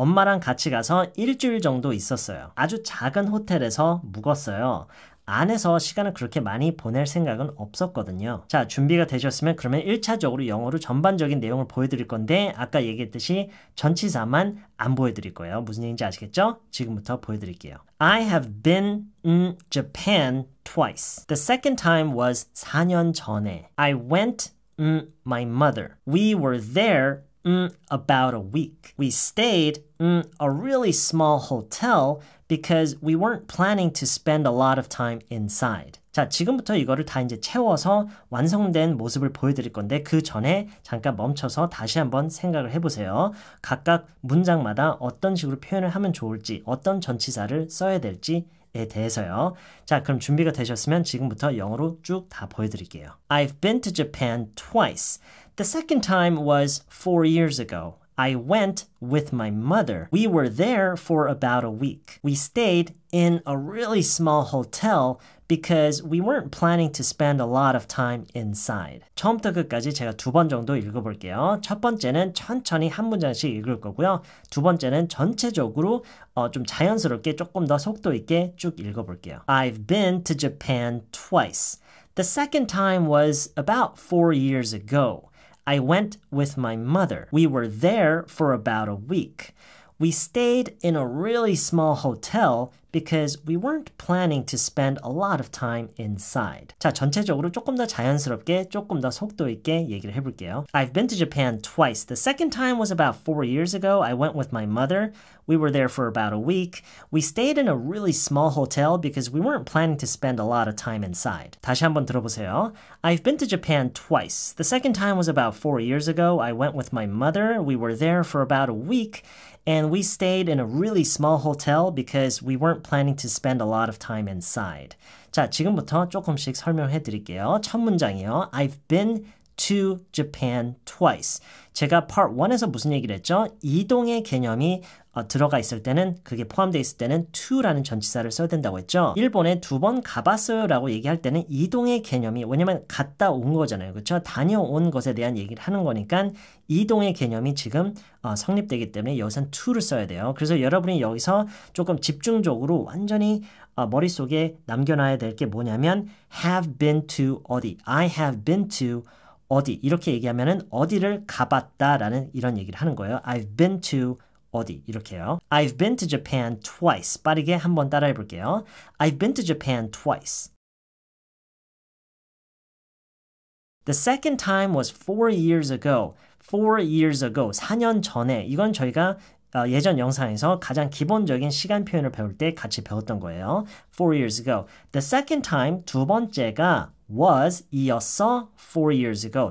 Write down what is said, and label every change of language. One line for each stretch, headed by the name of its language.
Korean: 엄마랑 같이 가서 일주일 정도 있었어요. 아주 작은 호텔에서 묵었어요. 안에서 시간을 그렇게 많이 보낼 생각은 없었거든요. 자, 준비가 되셨으면 그러면 1차적으로 영어로 전반적인 내용을 보여드릴 건데 아까 얘기했듯이 전치사만 안 보여드릴 거예요. 무슨 얘기인지 아시겠죠? 지금부터 보여드릴게요.
English: I have been in Japan twice. The second time was
Korean: 4년 전에.
English: I went my mother. We were there about a week. We stayed in a really small hotel because we weren't planning to spend a lot of time inside.
Korean: 자, 지금부터 이거를 다 이제 채워서 완성된 모습을 보여드릴 건데 그 전에 잠깐 멈춰서 다시 한번 생각을 해보세요. 각각 문장마다 어떤 식으로 표현을 하면 좋을지, 어떤 전치사를 써야 될지에 대해서요. 자, 그럼 준비가 되셨으면 지금부터 영어로 쭉 다 보여드릴게요.
English: I've been to Japan twice. The second time was 4 years ago. I went with my mother. We were there for about a week. We stayed in a really small hotel because we weren't planning to spend a lot of time inside.
Korean: 처음부터 끝까지 제가 2번 정도 읽어볼게요. 첫 번째는 천천히 한 문장씩 읽을 거고요. 두 번째는 전체적으로 좀 자연스럽게 조금 더 속도 있게 쭉 읽어볼게요.
English: I've been to Japan twice. The second time was about 4 years ago. I went with my mother. We were there for about a week. We stayed in a really small hotel because we weren't planning to spend a lot of time inside.
Korean: 자, 전체적으로 조금 더 자연스럽게, 조금 더 속도 있게 얘기를 해볼게요.
English: I've been to Japan twice. The second time was about 4 years ago. I went with my mother. We were there for about a week. We stayed in a really small hotel because we weren't planning to spend a lot of time inside.
Korean: 다시 한번 들어보세요.
English: I've been to Japan twice. The second time was about 4 years ago. I went with my mother. We were there for about a week. And we stayed in a really small hotel because we weren't planning to spend a lot of time inside.
Korean: 자, 지금부터 조금씩 설명해 드릴게요. 첫 문장이요.
English: I've been to Japan twice.
Korean: 제가 part 1에서 무슨 얘기를 했죠? 이동의 개념이 들어가 있을 때는 그게 포함되어 있을 때는 to라는 전치사를 써야 된다고 했죠. 일본에 2번 가봤어요 라고 얘기할 때는 이동의 개념이 왜냐면 갔다 온 거잖아요. 그렇죠? 다녀온 것에 대한 얘기를 하는 거니까 이동의 개념이 지금 성립되기 때문에 여기선 to를 써야 돼요. 그래서 여러분이 여기서 조금 집중적으로 완전히 머릿속에 남겨놔야 될 게 뭐냐면
English: have been to
Korean: 어디
English: I have been to
Korean: 어디 이렇게 얘기하면은 어디를 가봤다라는 이런 얘기를 하는 거예요.
English: I've been to
Korean: 어디 이렇게요.
English: I've been to Japan twice.
Korean: 빠르게 한번 따라해 볼게요.
English: I've been to Japan twice. The second time was 4 years ago. 4 years ago.
Korean: 4년 전에. 이건 저희가 예전 영상에서 가장 기본적인 시간 표현을 배울 때 같이 배웠던 거예요.
English: 4 years ago. The second time,
Korean: 두 번째가
English: was
Korean: 이었어
English: 4 years ago.